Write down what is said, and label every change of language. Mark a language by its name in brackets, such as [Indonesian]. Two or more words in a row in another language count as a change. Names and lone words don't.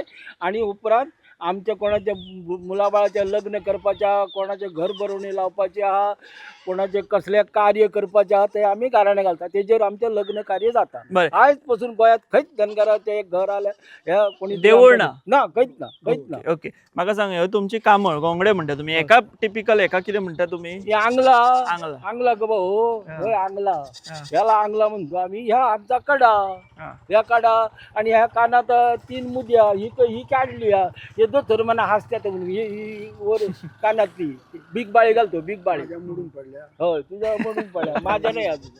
[Konkani] आणि उपरांत आमच्या कोणाच्या मुलाबाळाचें लग्न करपाचें, कोणाचें घर भरोवणी लावपाचें आहा, कोणाचें कसलें कार्य करपाचें आहा ते आमी गाराणें घालता. तेजेर आमचें लग्न कार्य जाता. बरें. आयज पासून गोंयांत खंयच धनगराचें एक घर आल्या ह्या कोणी देवूळ ना? ना, खंयच ना, खंयच ना. ओके. म्हाका सांग, ह्यो तुमची कांबळ गोंगडे म्हणटा तुमी, एका टिपिकल एका कितें म्हणटा तुमी? हे आंगला आंगला. आंगला गो भाऊ, हा. होय आंगला. हा. [Marathi] ह्याला आंगला म्हणतो आम्ही. ह्या आमचा कडा, हा. ह्या कडा. आणि ह्या कानात 3 मुद्या, ही काढली. हे दोतोर म्हणा हसत्यात म्हणून. ही वर कानातली बिग बाळी घालतो, बिग बाळी. माझ्या मोडून पडल्या. होय, तुझ्या म्हणून पडल्या, माझ्या नाही अजून.